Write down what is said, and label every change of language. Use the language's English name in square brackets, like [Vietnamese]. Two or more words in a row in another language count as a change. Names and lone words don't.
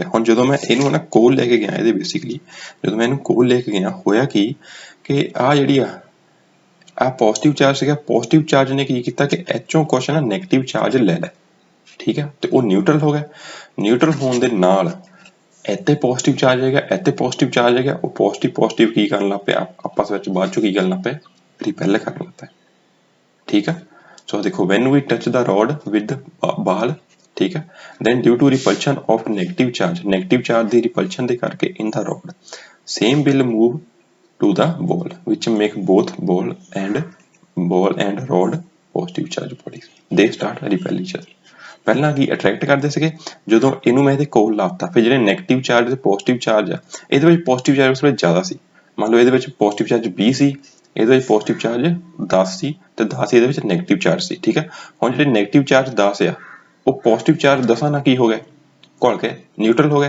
[Punjabi] ਹੁਣ ਜਦੋਂ ਮੈਂ ਇਹਨੂੰ ਨਾ ਕੋਲ ਲੈ ਕੇ ਗਿਆ, ਇਹਦੇ ਬੇਸਿਕਲੀ ਜਦੋਂ ਮੈਂ ਇਹਨੂੰ ਕੋਲ ਲੈ ਕੇ ਗਿਆ, ਹੋਇਆ ਕੀ ਕਿ ਆਹ ਜਿਹੜੀ ਆ [English] positive charge [Punjabi] ਸੀਗਾ, [English] positive charge [Punjabi] ਨੇ ਕੀ ਕੀਤਾ ਕਿ ਐਚੋਂ ਕੁਛ ਨਾ [English] negative charge [Punjabi] ਲੈ ਲਿਆ, ਠੀਕ ਹੈ। ਤੇ ਉਹ ਨਿਊਟਰਲ ਹੋ ਗਿਆ। ਨਿਊਟਰਲ ਹੋਣ ਦੇ ਨਾਲ ਇੱਥੇ [English] positive charge [Punjabi] ਹੈਗਾ, ਇੱਥੇ [English] positive charge [Punjabi] ਹੈਗਾ, ਉਹ ਪੋਜ਼ਿਟਿਵ ਕੀ ਕਰਨ ਲੱਗ ਪਿਆ ਆਪਸ ਵਿੱਚ, ਬਾਅਦ ਚੋਂ ਕੀ ਕਰਨ ਲੱਗ ਪਿਆ, ਰਿਪੈਲ ਕਰਨ ਲੱਗ ਪਿਆ, ਠੀਕ ਹੈ। ਸੋ ਦੇਖੋ [English] when we touch the rod with ball, [Punjabi] ਠੀਕ ਹੈ, [English] then due to repulsion of negative charge ਦੀ repulsion [Punjabi] ਦੇ ਕਰਕੇ [English] in the rod, same will move to the ball which make both ball and rod positive charge bodies, they start repel each other। [Punjabi] ਪਹਿਲਾਂ ਕੀ ਅਟਰੈਕਟ ਕਰਦੇ ਸੀਗੇ, ਜਦੋਂ ਇਹਨੂੰ ਮੈਂ ਇਹਦੇ ਕੋਲ ਲਾਤਾ, ਫਿਰ ਜਿਹੜੇ [English] negative charge [Punjabi] ਤੇ [English] positive charge [Punjabi] ਆ, ਇਹਦੇ ਵਿੱਚ [English] positive charge [Punjabi] ਉਸ ਵੇਲੇ ਜ਼ਿਆਦਾ ਸੀ। ਮੰਨ ਲਓ ਇਹਦੇ ਵਿੱਚ [English] positive charge [Punjabi] 20 ਸੀ, ਇਹਦੇ ਵਿੱਚ [English] positive charge [Punjabi] 10 ਸੀ, ਤੇ 10 ਇਹਦੇ ਵਿੱਚ [English] negative charge [Punjabi] ਸੀ, ਠੀਕ ਹੈ। ਹੁਣ ਜਿਹੜੇ [English] negative charge [Punjabi] 10 ਆ, ਉਹ [English] positive charge [Punjabi] 10 ਨਾਲ ਕੀ ਹੋ ਗਏ, ਘੁਲ ਕੇ ਨਿਊਟਰਲ ਹੋ ਗਏ।